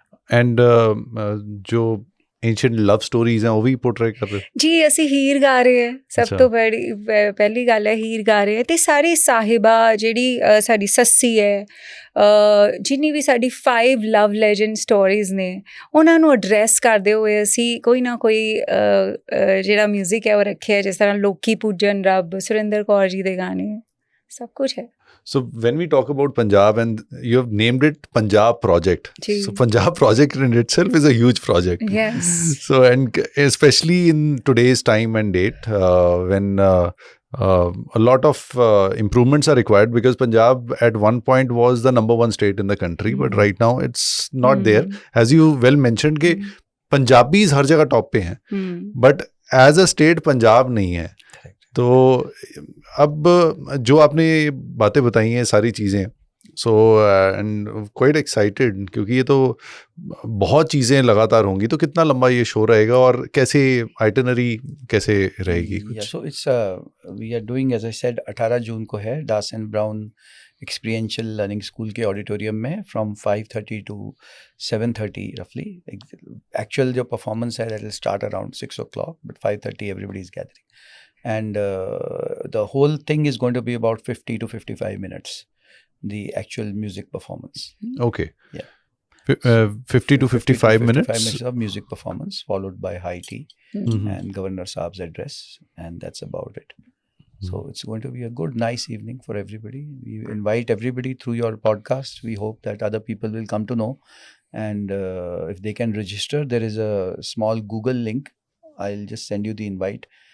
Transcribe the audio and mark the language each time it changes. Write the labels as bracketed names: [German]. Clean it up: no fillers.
[Hindi] And जो [English] ancient love stories [Hindi] हैं वो भी पोर्ट्रे कर रहे [Punjabi] ਜੀ ਅਸੀਂ ਹੀਰ ਗਾ ਰਹੇ ਹਾਂ ਸਭ ਅੱਛਾ। ਤੋਂ ਪਹਿਲੀ ਗੱਲ ਹੈ ਹੀਰ ਗਾ ਰਹੇ ਹਾਂ ਅਤੇ ਸਾਰੇ ਸਾਹਿਬਾ ਜਿਹੜੀ ਸਾਡੀ ਸੱਸੀ ਹੈ ਜਿੰਨੀ ਵੀ ਸਾਡੀ 5 ਲਵ ਲੈਜੈਂਡ ਸਟੋਰੀਜ਼ ਨੇ ਉਹਨਾਂ ਨੂੰ ਐਡਰੈਸ ਕਰਦੇ ਹੋਏ ਅਸੀਂ ਕੋਈ ਨਾ ਕੋਈ ਜਿਹੜਾ ਮਿਊਜ਼ਿਕ ਹੈ ਉਹ ਰੱਖਿਆ ਜਿਸ ਤਰ੍ਹਾਂ ਲੋਕੀ ਪੂਜਨ ਰੱਬ ਸੁਰਿੰਦਰ ਕੌਰ ਜੀ ਦੇ ਗਾਣੇ ਸਭ ਕੁਝ ਹੈ [English] So when we talk about Punjab, and you have named it Punjab Project. Ji. So Punjab Project in itself is a huge project. Yes. So and especially in today's time and date, when a lot of improvements are required, because Punjab at one point was the #1 state in the country, but right now it's not there. As you well mentioned, कि Punjabis [Hindi] हर जगह top पे हैं, [English] but as a state Punjab नहीं है. [Hindi] तो अब जो आपने बातें बताई हैं सारी चीज़ें [English] so and quite excited [Hindi] क्योंकि ये तो बहुत चीज़ें लगातार होंगी तो कितना लंबा ये शो रहेगा और कैसे आइटनरी कैसे रहेगी कुछ [English] so it's we are doing as I said 18 जून को है dance and brown experiential learning school के auditorium में from 5:30 to 7:30 रफली actual जो परफॉर्मेंस है that will start around 6 o'clock but 5:30 everybody is gathering and the whole thing is going to be about 50 to 55 minutes the actual music performance okay yeah 50 to 55 minutes of music performance followed by high tea and Governor Saab's address and that's about it so it's going to be a good nice evening for everybody we invite everybody through your podcast we hope that other people will come to know and if they can register there is a small Google link I'll just send you the invite